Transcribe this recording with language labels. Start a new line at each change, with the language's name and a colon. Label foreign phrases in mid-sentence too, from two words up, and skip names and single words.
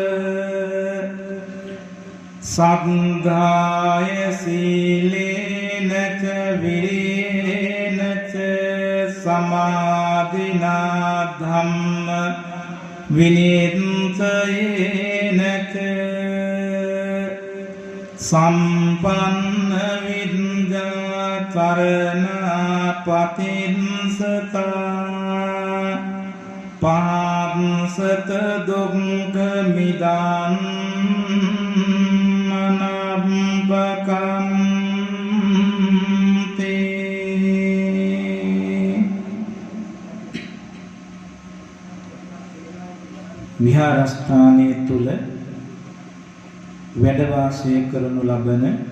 Pali: සද්ධාය සීලේන ච විරේන ච සමාධිනා ධම්ම විනිච්ඡයේන ච සම්පන්න විද්‍යා චරණ පතින්සතා පාංසත දුක්ඛ මිදං අනබ්බකන්ති
Sinhala: විහාරස්ථානයේ තුල වැඩ වාසය කරනු ලබන